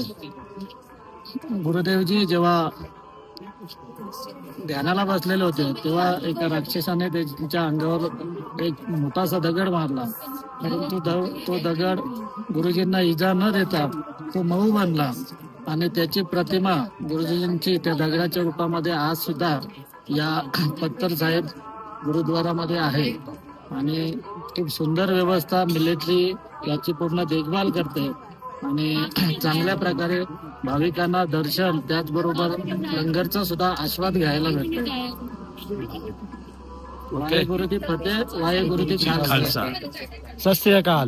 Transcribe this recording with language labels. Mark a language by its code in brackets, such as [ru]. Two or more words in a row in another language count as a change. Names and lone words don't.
[mr] गुरुदेवजी जेव्हा ध्यानाला बसलेले होते तेव्हा एका राक्षसाने त्यांच्या अंगावर एक मोठासा दगड मारला, परंतु तो दगड गुरुजींना इजा न देता तो मऊ बनला आणि त्याची प्रतिमा गुरुजींची त्या दगडाच्या रूपामध्ये आज सुद्धा या पत्तर साहेब गुरुद्वारामध्ये आहे. आणि खूप सुंदर व्यवस्था मिलिटरी याची पूर्ण देखभाल करते आणि चांगल्या प्रकारे भाविकांना दर्शन त्याचबरोबर लंगरचा सुद्धा आस्वाद घ्यायला भेटतो. [pa] ਵਾਹਿਗੁਰੂ ਦੀ ਫਤਿਹ, ਵਾਹਿਗੁਰੂ ਦੀ ਖਾਲਸਾ. ਸਤ ਸ੍ਰੀ ਅਕਾਲ.